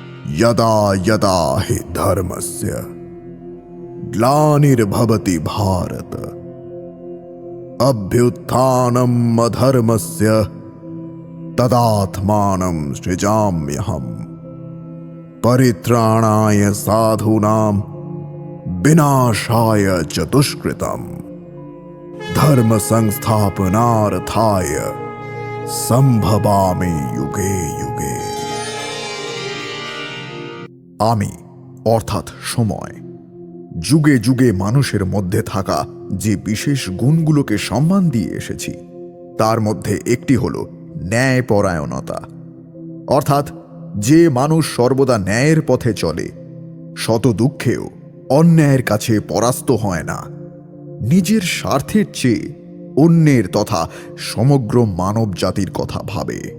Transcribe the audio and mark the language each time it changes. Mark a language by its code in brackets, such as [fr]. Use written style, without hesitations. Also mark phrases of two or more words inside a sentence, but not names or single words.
[sa] यदा यदा हि धर्मस्य ग्लानिर्भवति भारत अभ्युत्थानम् अधर्मस्य तदात्मानं सृजाम्यहम् परित्राणाय साधूनां विनाशाय च दुष्कृतम् धर्म संस्थापनार्थाय সম্ভবামি যুগে যুগে। [bn] আমি অর্থাৎ সময় যুগে যুগে মানুষের মধ্যে থাকা যে বিশেষ গুণগুলোকে সম্মান দিয়ে এসেছি তার মধ্যে একটি হল ন্যায়পরায়ণতা, অর্থাৎ যে মানুষ সর্বদা ন্যায়ের পথে চলে, শত দুঃখেও অন্যায়ের কাছে পরাস্ত হয় না, নিজের স্বার্থের চেয়ে অন্যের তথা সমগ্র মানব জাতির কথা ভাবে।